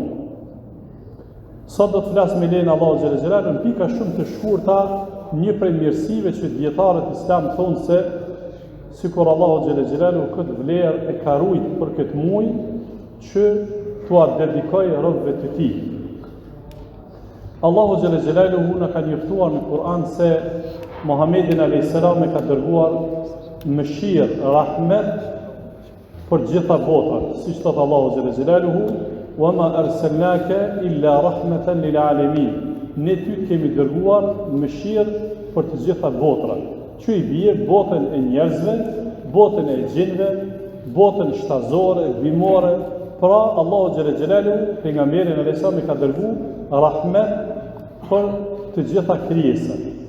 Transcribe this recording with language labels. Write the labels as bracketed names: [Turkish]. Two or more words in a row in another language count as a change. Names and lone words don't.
[Albanian] Sot do të flas me lejen Allahu [Arabic] جل جلاله [Albanian] në pika shumë të shkurta, një prej mirësive që dietarët islam thonë se sikur Allahu [Arabic] جل جلاله [Albanian] këtë vlerë e ka ruajtur për këtë muaj që t'ua dedikoj robëve të tij. Allahu [Arabic] جل جلاله [Albanian] na ka njoftuar në Kur'an se Muhammedin [Arabic] عليه السلام [Albanian] e ka dërguar mëshirë, rahmet për gjitha botat, siç thot Allahu [Arabic] جل جلاله وَمَا أَرْسَلْنَاكَ إِلَّا رَحْمَةً لِلْعَالَمِينَ. [Albanian] Ne ty kemi dërguar mëshirë për të gjitha botrat, që I bie botën e njerëzve, botën e gjinëve, botën shtazore, bimore. Pra Allahu [Arabic] جل جلاله [Albanian] pejgamberin [Arabic] عليه السلام [Albanian] I ka dërguar rahmet për të gjitha krijesat.